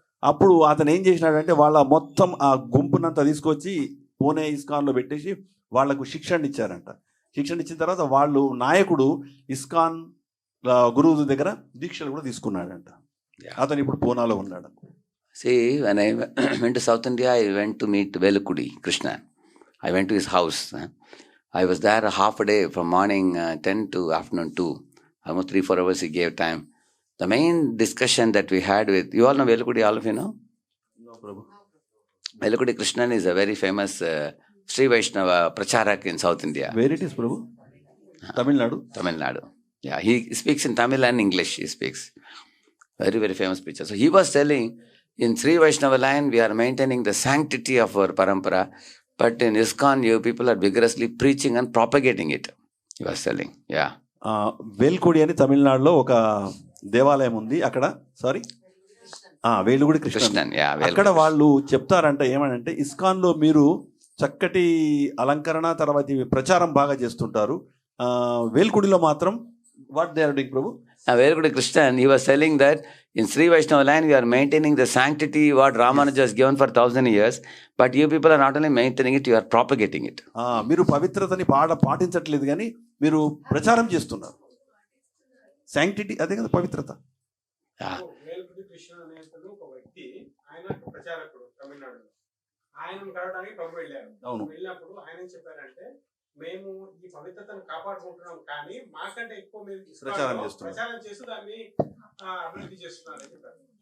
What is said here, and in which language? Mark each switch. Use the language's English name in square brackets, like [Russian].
[Telugu] అప్పుడు అతను ఏం చేసినాడంటే వాళ్ళ మొత్తం ఆ గుంపునంతా తీసుకొచ్చి పూణే ఇస్కాన్లో పెట్టేసి వాళ్లకు శిక్షణ ఇచ్చారంట. శిక్షణ ఇచ్చిన తర్వాత వాళ్ళు నాయకుడు ఇస్కాన్ గురువు దగ్గర దీక్షలు కూడా తీసుకున్నాడంట. అతను ఇప్పుడు పూనాలో ఉన్నాడు. [English] See, when I went to South India, I went to meet Velukudi Krishna. I went to his house. I was there a half a day, from morning 10 to afternoon 2. Almost 3-4 hours he gave time. The main discussion that we had with, you all know Velukudi, all of you know? No, Prabhu. Velukudi Krishnan is a very famous Sri Vaishnava Pracharak in South India. Where it is, Prabhu? Tamil Nadu? Tamil Nadu. Yeah, he speaks in Tamil and English, he speaks. Very, very famous preacher. So he was telling, in Sri Vaishnava line, we are maintaining the sanctity of our parampara, but in ISKCON, you people are vigorously preaching and propagating it. He was telling, yeah. [Telugu] వేల్కుడి అని తమిళనాడులో ఒక దేవాలయం ఉంది. అక్కడ వేలుగుడి కృష్ణన్, అక్కడ వాళ్ళు చెప్తారంట ఏమనంటే, ఇస్కాన్లో మీరు చక్కటి అలంకరణ తర్వాత ప్రచారం బాగా చేస్తుంటారు, వేల్కుడిలో మాత్రం [English] What they are doing, Prabhu? A very good Christian, he was telling that in Sri Vaishnava land, we are maintaining the sanctity what Ramanuja has given for 1,000 years, but you people are not only maintaining it, you are propagating it. [Telugu] మీరు పవిత్రతని పాటించట్లేదు కానీ మీరు ప్రచారం చేస్తున్నారు. Sanctity అదే కదా పవిత్రత. కృష్ణ అనే ఒక వ్యక్తి, ఆయన ప్రచారకుడు తమిళనాడులో. ఆయన కలవడానికి ప్రభు వెళ్ళారు. వెళ్ళినప్పుడు ఆయన ఏం చెప్పారంటే, మేము ఈ పవిత్రతను కాపాడుకుంటున్నాం కానీ మాకంటే ఎక్కువ మీరు ప్రచారం చేస్తూ దాన్ని అభివృద్ధి చేస్తున్నారని చెప్పారు.